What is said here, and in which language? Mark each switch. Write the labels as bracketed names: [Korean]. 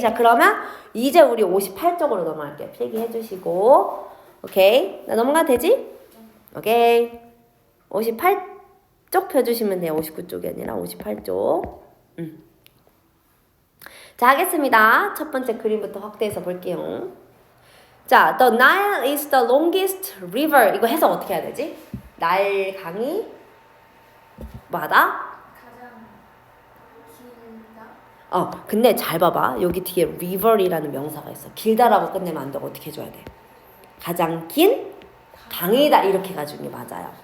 [Korean] 자, 그러면 이제 우리 58쪽으로 넘어갈게요. 필기해 주시고. 오케이. 나 넘어가도 되지? 오케이. 58쪽 펴주시면 돼요. 59쪽이 아니라 58쪽. 자, 하겠습니다. 첫 번째 그림부터 확대해서 볼게요. [English] 자, the Nile is the longest river. [Korean] 이거 해석 어떻게 해야 되지? 나일 강이 마다? 가장 길다. 근데 잘 봐봐. 여기 뒤에 river이라는 명사가 있어. 길다라고 끝내면 안 되고 어떻게 해줘야 돼? 가장 긴 강이다. 이렇게 해가지고 게 맞아요.